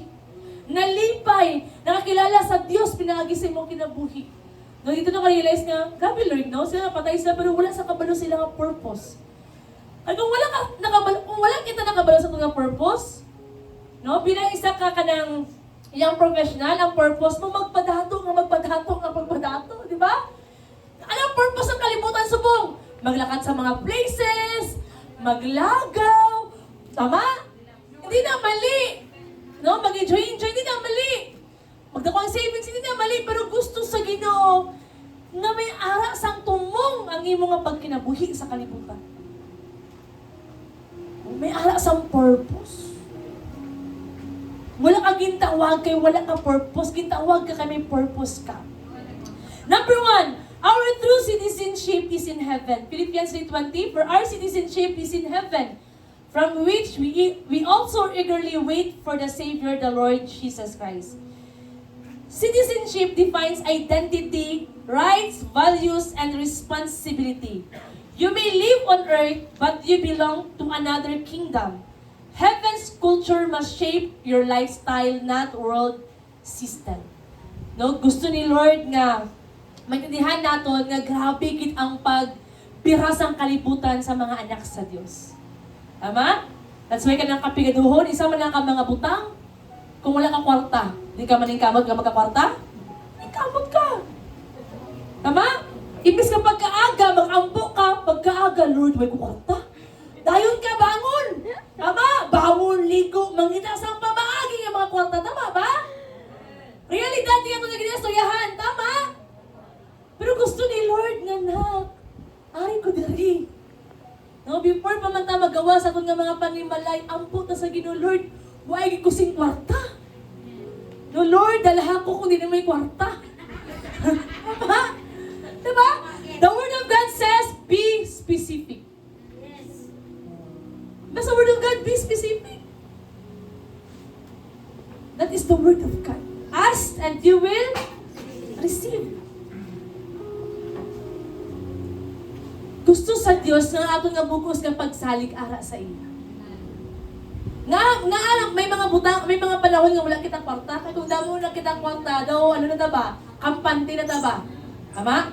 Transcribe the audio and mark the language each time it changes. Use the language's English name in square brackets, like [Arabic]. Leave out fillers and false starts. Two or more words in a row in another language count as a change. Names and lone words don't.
[Hiligaynon] Nalipay, nakakilala sa Dios pinaagi sa imong kinabuhi. No, dito na ka-realize nga, grabe Lord, no? Sila patay sila, pero wala sa kabalo sila nga purpose. At kung wala kita nakabalo sa itong nga purpose, no? Bilang isa ka kanang Iyang professional, ang purpose mo, magpadato, di ba? Ano ang purpose ng kalibutan subong? Maglakad sa mga places, maglagaw, tama? Hindi na mali. No, mag-enjoy, hindi na mali. Magdako ang savings, hindi na mali, pero gusto sa Ginoo na may ara sang tumong ang imo nga pagkinabuhi sa kalibutan. May ara sang purpose. Wala ka gintawag kay wala ka purpose, gintawag ka kay may purpose ka. [English] Number 1, our true citizenship is in heaven. Philippians 3:20, for our citizenship is in heaven, from which we also eagerly wait for the Savior, the Lord Jesus Christ. Citizenship defines identity, rights, values, and responsibility. You may live on earth, but you belong to another kingdom. Heaven's culture must shape your lifestyle, not world system. [Hiligaynon] No, gusto ni Lord nga maintindihan naton nga grabe gid ang pagbirasang kalibutan sa mga anak sa Dios. Tama? [English] That's why [Hiligaynon] kanang kapigaduhon, isa man lang ka mga butang, kung wala ka kwarta, di ka maningkamot nga magkakwarta, ikamot ka. Tama? Ibig ka pagkaaga, mag-ampo ka, pagkaaga, Lord, may kwarta. Dayon ka, bangon! Tama? Bangon, ligo, mangita sa pamaagi ng mga kwarta. Tama ba? Realidad niya ito na ginastoyahan. Tama? Pero gusto ni Lord nga na, ari ko diri. No, before pa man ta magawa sa kung nga mga panimalay, ampo ta sa Ginoo, Lord, huwag kusing kwarta. No, Lord, dalaha ko kung di na may kwarta. Tama? Diba? [English] The Word of God says, be specific. Nasa Word of God, be specific. That is the Word of God. Ask and you will receive. [Hiligaynon] Gusto sa Dios nga ato nga bugos nga pagsalig ara sa iya. Nga may mga butang, may mga panahon nga wala kitang kwarta. Kaya kung damo na kitang kwarta, daw ano na ba? Kampante na ba? Tama?